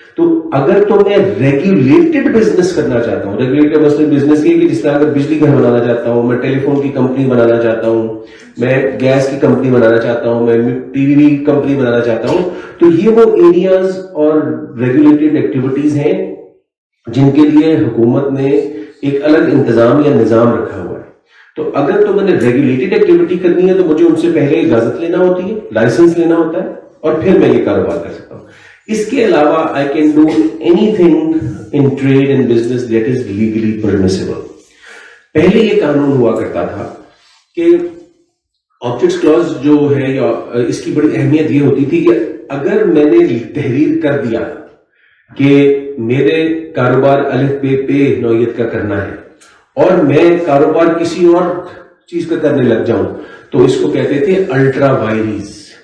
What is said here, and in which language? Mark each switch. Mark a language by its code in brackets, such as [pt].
[ur] تو اگر تو میں ریگولیٹڈ بزنس کرنا چاہتا ہوں, ریگولیٹڈ مثلاً بزنس یہ کہ جس طرح اگر بجلی گھر بنانا چاہتا ہوں, میں ٹیلی فون کی کمپنی بنانا چاہتا ہوں, میں گیس کی کمپنی بنانا چاہتا ہوں, میں ٹی وی کمپنی بنانا چاہتا ہوں, تو یہ وہ ایریاز اور ریگولیٹڈ ایکٹیویٹیز ہیں جن کے لیے حکومت نے ایک الگ انتظام یا نظام رکھا ہوا ہے. تو اگر تو میں نے ریگولیٹڈ ایکٹیویٹی کرنی ہے تو مجھے ان سے پہلے اجازت لینا ہوتی ہے, لائسنس لینا ہوتا ہے, اور پھر میں یہ کاروبار کر سکتا ہوں. اس کے علاوہ [en] I can do anything in trade and business that is legally permissible. [ur] پہلے یہ قانون ہوا کرتا تھا کہ آبجیکٹس کلوز جو ہے, یا اس کی بڑی اہمیت یہ ہوتی تھی کہ اگر میں نے تحریر کر دیا کہ میرے کاروبار الف پے نوعیت کا کرنا ہے اور میں کاروبار کسی اور چیز کا کرنے لگ جاؤں, تو اس کو کہتے تھے الٹرا وائریز.